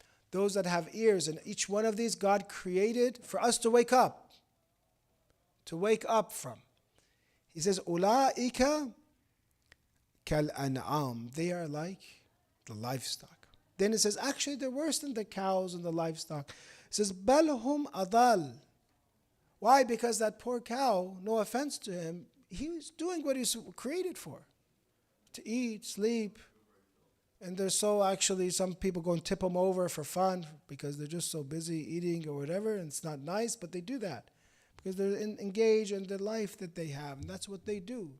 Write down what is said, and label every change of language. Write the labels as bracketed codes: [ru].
[en] Those that have ears, and each one of these God created for us to wake up. To wake up from. He says, [ar] أُولَٰئِكَ كَالْأَنْعَامِ. [en] They are like the livestock. Then it says, actually they're worse than the cows and the livestock. It says, [ar] بَلْ هُمْ أَضَلٌ. [en] Why? Because that poor cow, no offense to him, he's doing what he's created for. To eat, sleep. And there's some people go and tip them over for fun because they're just so busy eating or whatever, and it's not nice, but they do that because they're engaged in the life that they have, and that's what they do.